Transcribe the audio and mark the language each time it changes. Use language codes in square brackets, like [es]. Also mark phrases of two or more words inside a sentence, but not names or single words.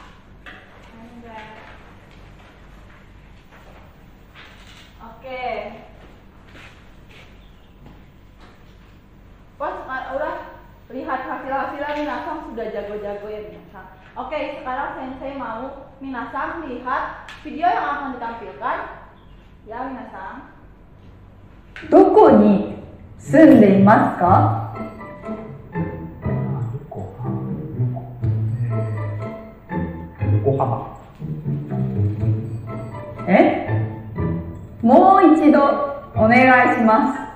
[id] Oke. Wah, udah lihat hasil-hasilnya Minasan sudah jago-jago ya Minasan. Oke, sekarang Sensei mau Minasan lihat video yang akan ditampilkan. Ya Minasan. [ja] どこに住んでいますか？横浜。もう一度お願いします。